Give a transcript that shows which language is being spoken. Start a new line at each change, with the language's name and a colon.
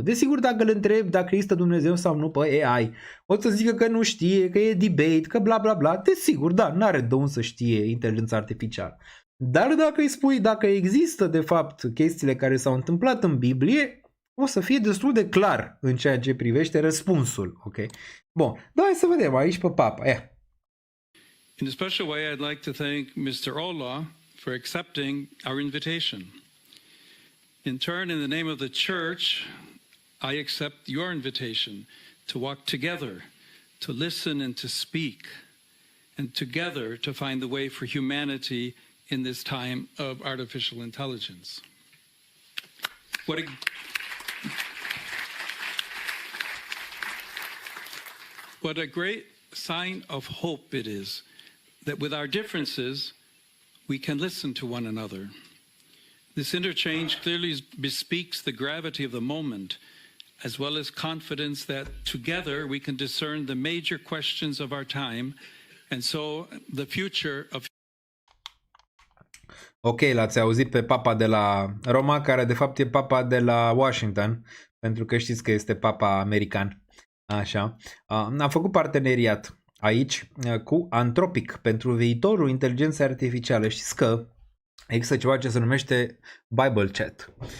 Romanian: Desigur, dacă îl întreb dacă există Dumnezeu sau nu pe AI, o să zică că nu știe, că e debate, că bla bla bla. Desigur, da, n-are de unde să știe inteligența artificială. Dar dacă îi spui dacă există de fapt chestiile care s-au întâmplat în Biblie, o să fie destul de clar în ceea ce privește răspunsul. Ok? Bun, da, hai să vedem aici pe Papa.
English: In a special way, I'd like to thank Mr. Ola for accepting our invitation. In turn, in the name of the church, I accept your invitation to walk together, to listen and to speak, and together to find the way for humanity in this time of artificial intelligence. What a great sign of hope it is that with our differences, we can listen to one another. This interchange clearly bespeaks the gravity of the moment, as well as confidence that together we can discern the major questions of our time, and so the future of.
Romanian: Ok, l-ați auzit pe papa de la Roma, care de fapt e papa de la Washington, pentru că știți că este papa american. Așa. A făcut parteneriat aici cu Anthropic pentru viitorul inteligenței artificiale. Știți că există ceva ce se numește Bible Chat.